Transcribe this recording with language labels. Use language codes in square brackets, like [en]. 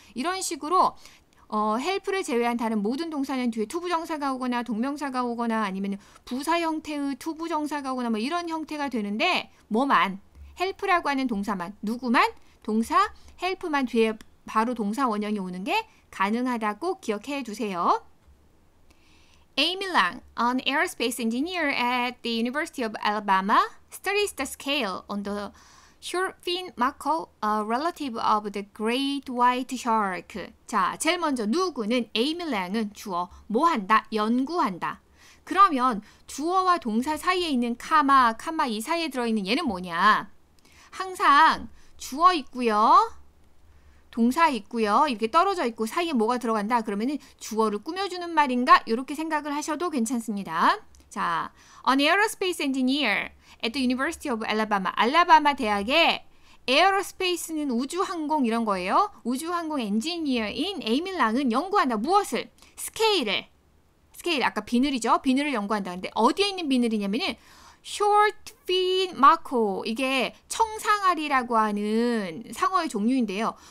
[ko] 이런 식으로 help를 제외한 다른 모든 동사는 뒤에 to 부정사가 오거나 동명사가 오거나 아니면 부사 형태의 to 부정사가 오거나 뭐 이런 형태가 되는데 뭐만 help라고 하는 동사만 누구만 동사 help만 뒤에 바로 동사 원형이 오는 게 가능하다고 꼭 기억해 두세요. [en] Amy Lang, an aerospace engineer at the University of Alabama, studies the scale on the short-fin mako, a relative of the great white shark. [ko] 자, 제일 먼저 누구는 Amy Lang은 주어, 뭐 한다? 연구한다. 그러면 주어와 동사 사이에 있는 카마 이 사이에 들어있는 얘는 뭐냐? 항상 주어 있고요. 동사 있고요. 이렇게 떨어져 있고 사이에 뭐가 들어간다. 그러면은 주어를 꾸며주는 말인가? 이렇게 생각을 하셔도 괜찮습니다. 자, [en] an aerospace engineer at the University of Alabama. [ko] 알라바마 대학의 aerospace는 우주항공 이런 거예요. 우주항공 엔지니어인 에이미 랑은 연구한다. 무엇을? 스케일, 아까 비늘이죠. 비늘을 연구한다. 근데 어디에 있는 비늘이냐면은 short fin mako, 이게 청상아리라고 하는 상어의 종류인데요.